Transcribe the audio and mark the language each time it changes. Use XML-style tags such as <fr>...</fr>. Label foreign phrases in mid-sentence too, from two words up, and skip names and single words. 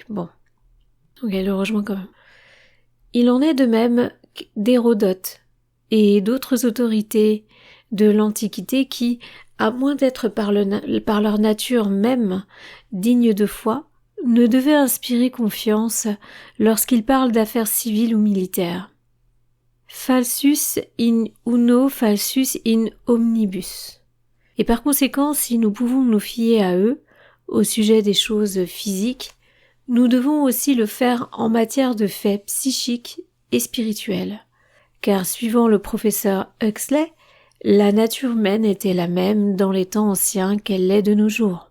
<fr>Bon, donc elle le rejoint quand même. Il en est de même d'Hérodote et d'autres autorités de l'Antiquité qui, à moins d'être par leur nature même dignes de foi, ne devaient inspirer confiance lorsqu'ils parlent d'affaires civiles ou militaires.</fr> <la>Falsus in uno falsus in omnibus.</la> <fr>Et par conséquent, si nous pouvons nous fier à eux, au sujet des choses physiques, nous devons aussi le faire en matière de faits psychiques et spirituels. Car suivant le professeur Huxley, la nature humaine était la même dans les temps anciens qu'elle l'est de nos jours.</fr>